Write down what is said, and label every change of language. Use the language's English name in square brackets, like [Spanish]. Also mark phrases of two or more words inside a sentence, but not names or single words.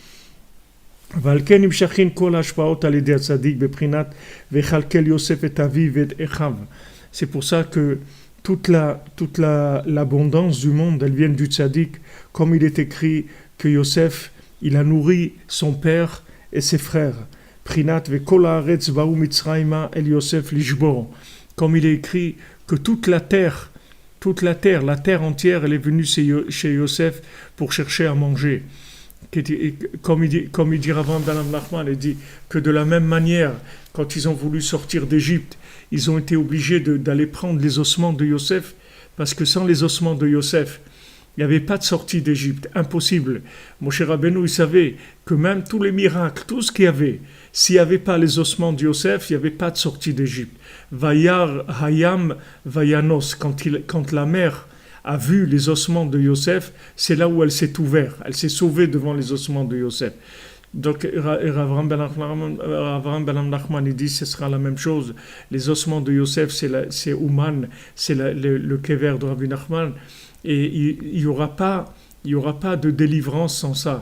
[French] C'est pour ça que toute l'abondance du monde, elle vient du tzaddik, comme il est écrit que Yosef, il a nourri son père et ses frères. [Hebrew] פרינת וכל הארץ באו מצרימה אל יוסף לשבור. [French] Comme il est écrit que toute la terre entière, elle est venue chez Yosef pour chercher à manger. Comme il dit Rav Ben Nachman, il dit que de la même manière, quand ils ont voulu sortir d'Égypte, ils ont été obligés d'aller prendre les ossements de Yosef, parce que sans les ossements de Yosef, il n'y avait pas de sortie d'Égypte, impossible. Moshe Rabbeinu, il savait que même tous les miracles, tout ce qu'il y avait, s'il n'y avait pas les ossements de Yosef, il n'y avait pas de sortie d'Égypte. [Hebrew] וירא הים וינס, [French] quand la mer a vu les ossements de Yosef, c'est là où elle s'est ouverte, elle s'est sauvée devant les ossements de Yosef. Donc Avraham Ben Nachman il dit ce sera la même chose. Les ossements de Yosef, c'est Ouman, c'est le kever de Rabbi Nachman, et il y aura pas de délivrance sans ça.